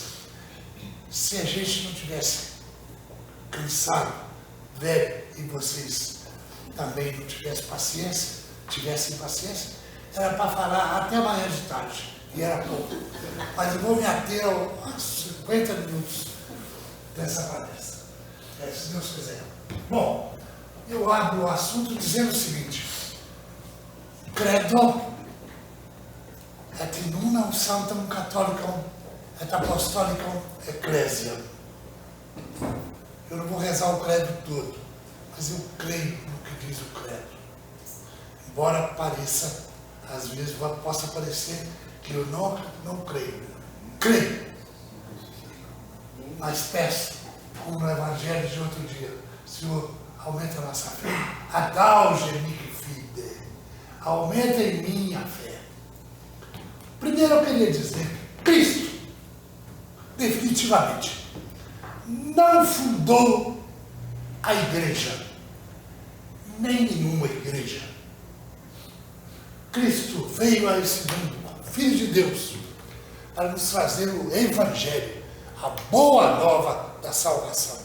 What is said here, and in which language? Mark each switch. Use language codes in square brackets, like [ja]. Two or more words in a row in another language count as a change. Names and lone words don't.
[pt] Se a gente não tivesse cansado, velho, e vocês também não tivessem paciência, era para falar até amanhã de tarde, e era pouco. Mas eu vou me ater aos 50 minutos dessa palestra, se Deus quiser. Bom, eu abro o assunto dizendo o seguinte: [la] Credo et in unam sanctam catholicam et apostolicam ecclesiam. [pt] Eu não vou rezar o credo todo, mas eu creio no que diz o credo. Embora pareça, às vezes possa parecer que eu não creio. Creio. Mas peço, como no Evangelho de outro dia, Senhor, aumenta a nossa fé. [la] Adauge mihi fide. [pt] Aumenta em mim a fé. Primeiro eu queria dizer que Cristo, definitivamente, não fundou a igreja, nem nenhuma igreja. Cristo veio a esse mundo, Filho de Deus, para nos trazer o Evangelho, a boa nova da salvação.